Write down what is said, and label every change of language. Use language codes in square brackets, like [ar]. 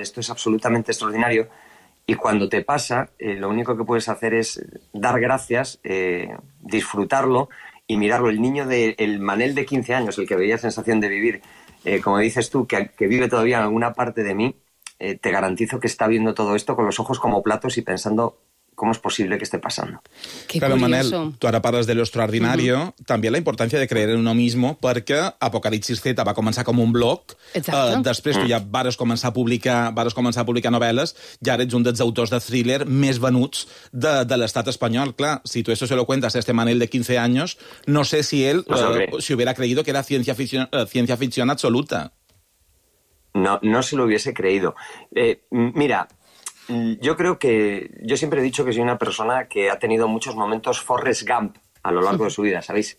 [es] Esto es absolutamente extraordinario. Y cuando te pasa, lo único que puedes hacer es dar gracias, disfrutarlo y mirarlo. El niño el Manel de 15 años, el que veía Sensación de Vivir... como dices tú, que vive todavía en alguna parte de mí, te garantizo que está viendo todo esto con los ojos como platos y pensando ¿cómo es posible que esté pasando? Qué curioso. [ca] Claro, Manel, tu ara parles de l'extraordinario, uh-huh. també la importància de creure en [es] uno mismo, [ca] perquè Apocalipsis Z va començar com un blog, després tu ja vares començar a publicar novel·les, i ara ets un dels autors de thriller més venuts de l'estat espanyol. [es] Clar, si tu eso se lo cuentas a este Manel de 15 años, no sé si él si hubiera creído que era ciencia ficción absoluta. No se lo hubiese creído. Mira, yo creo que... Yo siempre he dicho que soy una persona que ha tenido muchos momentos Forrest Gump a lo largo de su vida. ¿Sabéis?